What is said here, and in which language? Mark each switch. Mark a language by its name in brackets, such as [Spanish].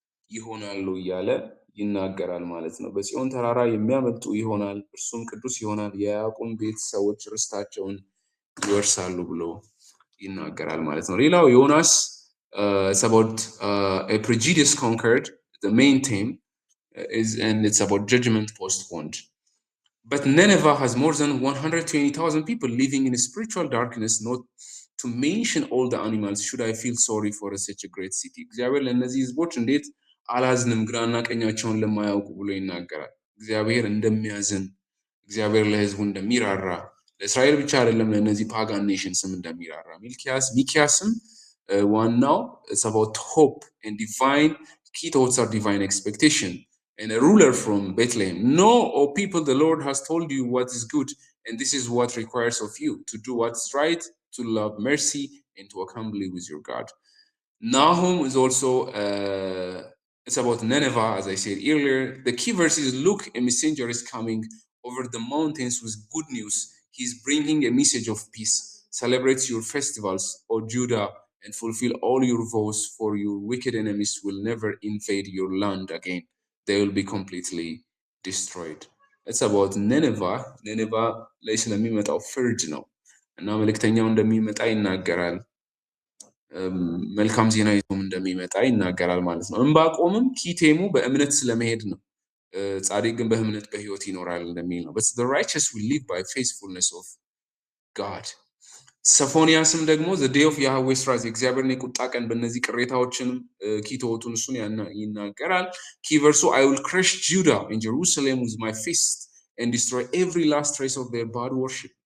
[Amharic] ይሆናሉ እያለ ይናገራል ማለት ነው። በጽዮን ተራራ የሚያመልጡ ይሆናል፣ እርሱም ቅዱስ ይሆናል፣ የያዕቆብ ቤት ሰዎች ርስታቸውን ይወርሳሉ ብሎ ይናገራል ማለት ነው። ሌላው ዮናስ [English] it's about a prejudice conquered, the main theme and it's about judgment postponed. But Nineveh has more than 120,000 people living in spiritual darkness, not to mention all the animals. Should I feel sorry for such a great city? [Amharic] እግዚአብሔር ለእነዚህ ህዝቦች እንዴት አላዝንም ግራና ቀኛቸውን ለማያውቁ ብሎ ይናገራል። እግዚአብሔር እንደሚያዝን፣ እግዚአብሔር ለህዝቡ እንደሚራራ፣ ለእስራኤል ብቻ አይደለም ለእነዚህ ፓጋን ኔሽንስም እንደሚራራ ሚክያስም [English] now it's about hope and divine key thoughts are divine expectation and a ruler from Bethlehem. Know, O people, the Lord has told you what is good, and this is what requires of you, to do what's right, to love mercy, and to walk humbly with your God. Nahum is also it's about Nineveh, as I said earlier. The key verse is, look, a messenger is coming over the mountains with good news. He's bringing a message of peace. Celebrate your festivals, O Judah, and fulfill all your vows, for your wicked enemies will never invade your land again. They will be completely destroyed. It's about Nineveh. [Amharic] Nineveh ላይ ስለሚመጣው ፍርድ ነው እና መልእክተኛው እንደሚመጣ ይናገራል። መልካም ዜና ይዞም እንደሚመጣ ይናገራል ማለት ነው። ዕንባቆምም ኪቴሙ በእምነት ስለመሄድ ነው። ጻድቅ ግን በእምነት በሕይወት ይኖራል እንደሚል ነው። [English] But the righteous will live by faithfulness of God. [Amharic] ሰፎንያስም ደግሞ [English] the day of Yahweh's wrath [Amharic] የእግዚአብሔርን የቁጣ ቀን በእነዚህ ቅሬታዎችንም ኪቶቱን እሱን ይናገራል። ኪቨርሱ [English] I will crush Judah and Jerusalem with my fist and destroy every last trace of their bad worship.